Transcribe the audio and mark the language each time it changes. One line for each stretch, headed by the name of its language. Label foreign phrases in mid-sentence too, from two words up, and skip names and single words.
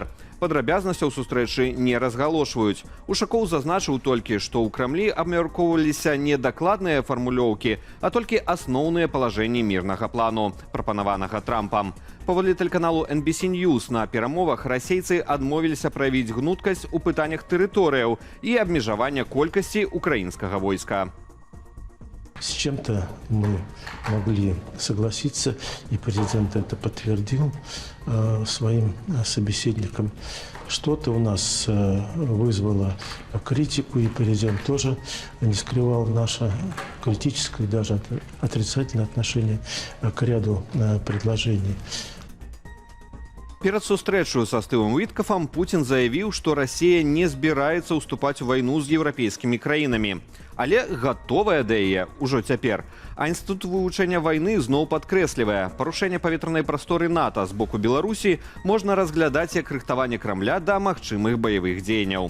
Belarusian: Падрабязнасцяў сустрэчы не разгалошваюць. Ушакоў зазначыў толькі, што ў Крамлі абмяркоўваліся не дакладныя фармулёўкі, а толькі асноўныя палажэнні мірнага плану, прапанаванага Трампам. Паводле тэлеканалу NBC News на перамовах расейцы адмовіліся праявіць гнуткасць у пытаннях тэрыторыяў і абмежавання колькасці украінскага войска.
Russian: С чем-то мы могли согласиться, и президент это подтвердил своим собеседникам. Что-то у нас вызвало критику, и президент тоже не скрывал наше критическое, даже отрицательное отношение к ряду предложений.
Belarusian: Перад сустрэчаю са Стывом Уіткафам Пуцін заявіў, што Расія не збіраецца ўступаць у вайну з еўрапейскімі краінамі. Але гатовая да яе ўжо цяпер. А інстытут вывучэння вайны зноў падкрэслівае, парушэнне паветранай прасторы НАТО з боку Беларусі можна разглядаць як рыхтаванне Крамля да магчымых баявых дзеянняў.